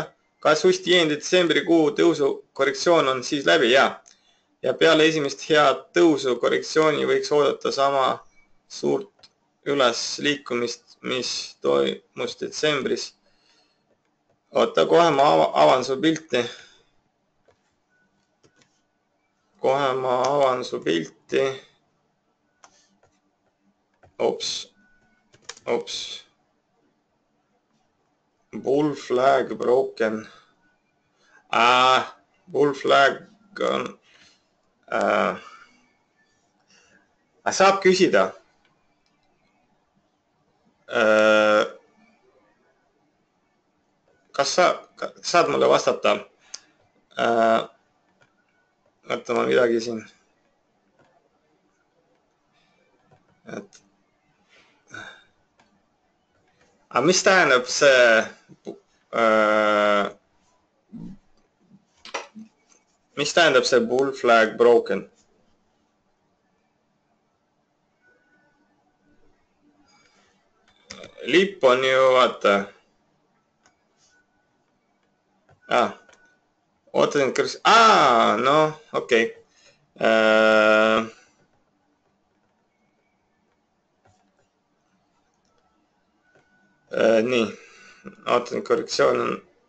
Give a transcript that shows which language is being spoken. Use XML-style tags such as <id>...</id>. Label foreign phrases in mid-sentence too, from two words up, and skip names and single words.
<et>Kas Usti Jeen detsembrikuu tõusu korrektsioon on siis läbi? Ja peale esimest head tõusu korrektsiooni võiks oodata sama suurt üles liikumist, mis toimus detsembris. Oota, kohe ma avan su pilti. Ops.</et> <en>Bull flag broken. Bull flag on...</en> <et>saab küsida. Kas saad mulle vastata? Vaata ma midagi siin. Mis tähendab see</et> <en>bull flag broken?</en> <et>Lipp on ju, vaata. Ootasin, okei. Nii, ootasin, korrektsioon on...</et>